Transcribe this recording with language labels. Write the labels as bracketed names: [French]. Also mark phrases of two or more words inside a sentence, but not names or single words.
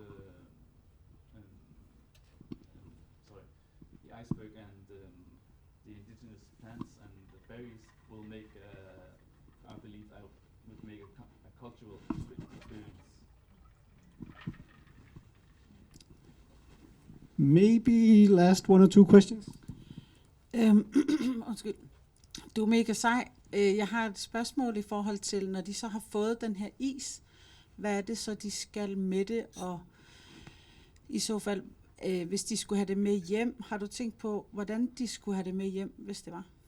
[English] the iceberg and the indigenous plants and the berries will make I believe I would make a cultural experience. Maybe last 1 or 2 questions. [Danish] Undskyld. Du er mega sej. Jeg har et spørgsmål i forhold til, når de så har fået den her is, hvad er det så, de skal med det? Og i så fald, Hvis de skulle have det med hjem, har du tænkt på, hvordan de skulle have det med hjem, hvis det var?